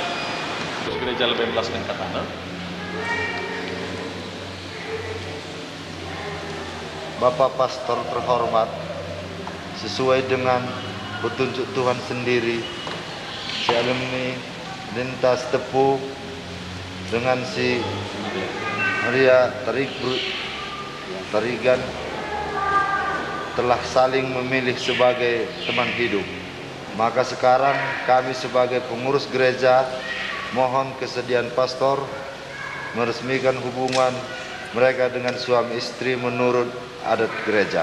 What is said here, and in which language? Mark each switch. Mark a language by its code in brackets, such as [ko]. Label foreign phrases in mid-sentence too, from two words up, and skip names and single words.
[id] Gereja lebih menjelaskan kata-kata. Bapak Pastor terhormat, sesuai dengan petunjuk Tuhan sendiri, si alumni lintas tepu dengan si Maria Tarigan telah saling memilih sebagai teman hidup. Maka sekarang kami sebagai pengurus gereja mohon kesediaan pastor meresmikan hubungan mereka dengan suami istri menurut adat gereja.